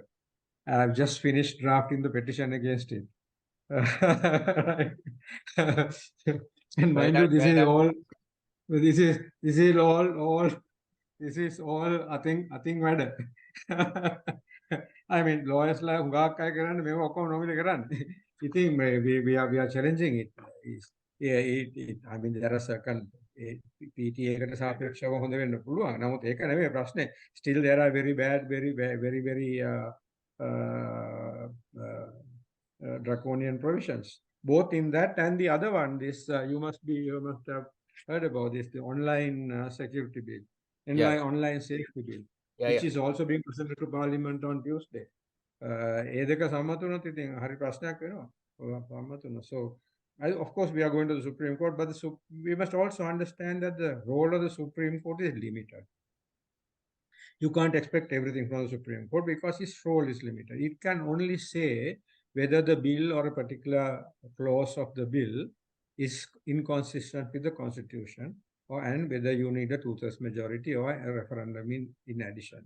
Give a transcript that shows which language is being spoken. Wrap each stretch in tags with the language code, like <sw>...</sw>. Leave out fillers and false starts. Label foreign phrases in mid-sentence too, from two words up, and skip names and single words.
<en>I've just finished drafting the petition against it. And mind you, this is all I think matter. I mean, lawyers like</en> <si>හුඟක් අය කරන්නේ මේව ඔක්කොම නොමිලේ කරන්නේ.</si> <en>ඉතින් we are challenging it. I mean there are certain PTA</en> <si>එකට සාපේක්ෂව හොඳ වෙන්න පුළුවන්. නමුත් ඒක නෙමෙයි ප්‍රශ්නේ.</si> <en>Still there are very bad, very draconian provisions. Both in that and the other one, this you must have heard about this, the online security bill, online safety bill, which is also being presented to Parliament on Tuesday.</en> <si>ඒ දෙක සම්මත වුණොත් ඉතින් හරි ප්‍රශ්නයක් වෙනවා. සම්මත වුණා.</si> <en>So of course we are going to the Supreme Court, but we must also understand that the role of the Supreme Court is limited. You can't expect everything from the Supreme Court because its role is limited. It can only say whether the bill or a particular clause of the bill is inconsistent with the Constitution, and whether you need a 2/3 majority or a referendum in addition.</en>